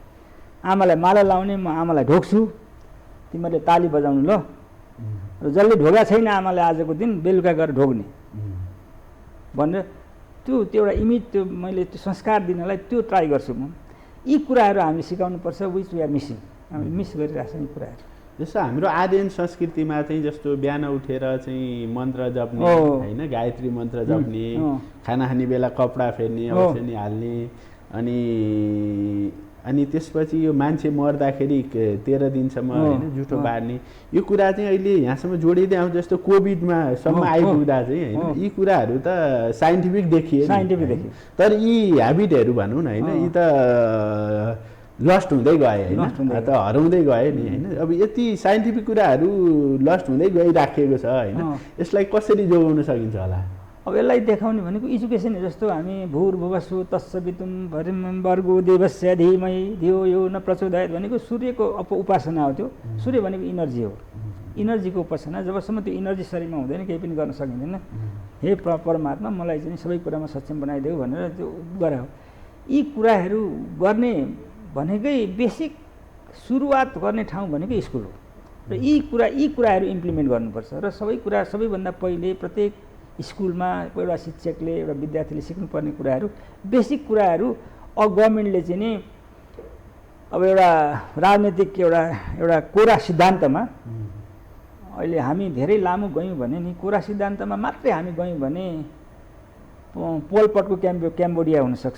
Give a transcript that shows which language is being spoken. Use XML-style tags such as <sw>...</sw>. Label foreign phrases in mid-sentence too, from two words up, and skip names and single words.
<ne>आमालाई माला लाउने, म आमालाई ढोग्छु, तिमीहरूले ताली बजाउनु ल। र जसले ढोगा छैन आमालाई आजको दिन बेलुका गएर ढोग्ने भनेर त्यो एउटा इमेज, त्यो मैले त्यो संस्कार दिनलाई त्यो ट्राई गर्छु म। यी कुराहरू हामी सिकाउनुपर्छ,</ne> <en>which we are missing,</en> <ne>हामीले मिस गरिरहेको छौँ यी कुराहरू। जस्तो हाम्रो आर्यन संस्कृतिमा चाहिँ जस्तो बिहान उठेर चाहिँ मन्त्र जप्ने होइन, गायत्री मन्त्र जप्ने, खाना खाने बेला कपडा फेर्ने, औषधि हाल्ने, अनि त्यसपछि यो मान्छे मर्दाखेरि 13 दिनसम्म होइन जुठो बार्ने, यो कुरा चाहिँ अहिले यहाँसम्म जोडिँदै आउँछ। जस्तो कोभिडमा सम्म आइपुग्दा चाहिँ होइन यी कुराहरू त साइन्टिफिक देखिए, तर यी ह्याबिटहरू भनौँ न होइन, यी त लस्ट हुँदै गए होइन, त हराउँदै गए नि होइन। अब यति साइन्टिफिक कुराहरू लस्ट हुँदै गइराखेको छ होइन, यसलाई कसरी जोगाउन सकिन्छ होला? अब यसलाई देखाउने भनेको एजुकेसन जस्तो हामी</ne> <sa>भूर्भुवस्सु तत्सवितुं भर्गो देवस्य धीमहि धियो यो न प्रचोदयात्</sa> <ne>भनेको सूर्यको उपासना हो। त्यो सूर्य भनेको इनर्जी हो, इनर्जीको उपासना। जबसम्म त्यो इनर्जी शरीरमा हुँदैन केही पनि गर्न सकिँदैन। हे परमात्मा मलाई चाहिँ सबै कुरामा सक्षम बनाइदेऊ भनेर त्यो गरे हो। यी कुराहरू गर्ने भनेकै बेसिक सुरुवात गर्ने ठाउँ भनेको स्कुल हो र यी कुराहरू इम्प्लिमेन्ट गर्नुपर्छ र सबैभन्दा पहिले प्रत्येक स्कुलमा एउटा शिक्षकले एउटा विद्यार्थीले सिक्नुपर्ने कुराहरू बेसिक कुराहरू गभर्मेन्टले चाहिँ नि अब एउटा राजनीतिक एउटा कोरा सिद्धान्तमा अहिले हामी धेरै लामो गयौँ भने नि कोरा सिद्धान्तमा मात्रै हामी गयौँ भने पोलपटको क्याम्बोडिया हुनसक्छ।</ne>